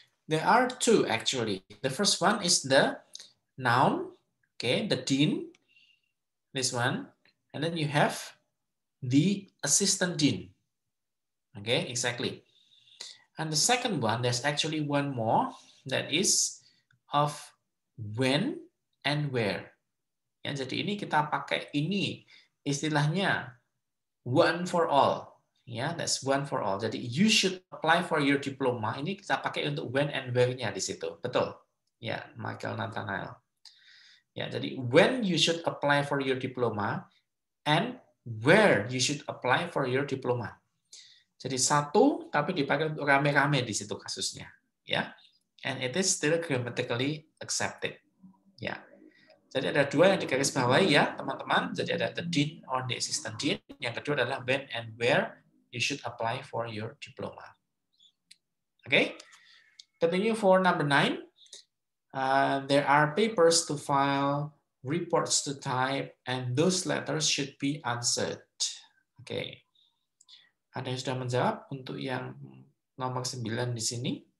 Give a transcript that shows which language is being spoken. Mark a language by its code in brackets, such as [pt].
[en] There are 2 actually. The first one is the noun, okay, the dean, this one, and then you have the assistant dean. Okay, exactly. And the second one, there's actually one more, that is of when and where. [id] Ya, jadi ini kita pakai ini istilahnya [en] one for all. Ya, that's one for all. [id] Jadi [en] you should apply for your diploma. [id] Ini kita pakai untuk [en] when and where- [id] nya di situ. Betul. Ya, Michael Nathanael. Ya, jadi [en] when you should apply for your diploma and where you should apply for your diploma. [id] Jadi satu tapi dipakai untuk rame-rame di situ kasusnya, ya. [en] And it is still grammatically accepted. Ya. [id] Jadi ada 2 yang digarisbawahi ya, teman-teman. Jadi ada [en] the dean or the assistant dean. [id] Yang kedua adalah [en] when and where you should apply for your diploma. Okay. Continue for number 9. There are papers to file, reports to type, and those letters should be answered. Okay. [id] Ada yang sudah menjawab untuk yang nomor 9 di sini?